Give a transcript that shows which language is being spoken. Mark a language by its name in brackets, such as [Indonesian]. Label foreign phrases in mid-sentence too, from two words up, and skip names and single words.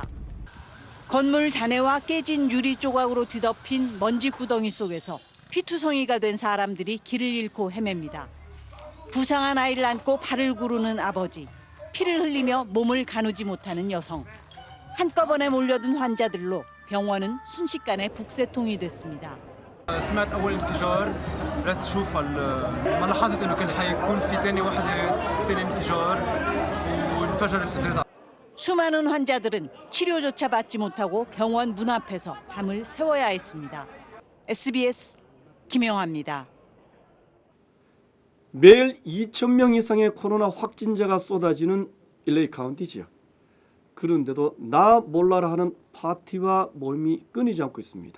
[Korean] 건물 잔해와 깨진 유리 조각으로 뒤덮인 먼지 구덩이 속에서 피투성이가 된 사람들이 길을 잃고 헤맵니다. 부상한 아이를 안고 발을 구르는 아버지, 피를 흘리며 몸을 가누지 못하는 여성. 한꺼번에 몰려든 환자들로 병원은 순식간에 북새통이 됐습니다. [Arabic] سمعت أول انفجار رحت أشوف ما لاحظت إنه كان حيكون في ثاني انفجار وانفجر الإزاز. [Korean] 수많은 환자들은 치료조차 받지 못하고 병원 문 앞에서 밤을 새워야 했습니다. SBS 김영아입니다. 매일 2,000명 이상의 코로나 확진자가 쏟아지는 LA 카운티 지역. 그런데도 나 몰라라 하는 파티와 모임이 끊이지 않고 있습니다.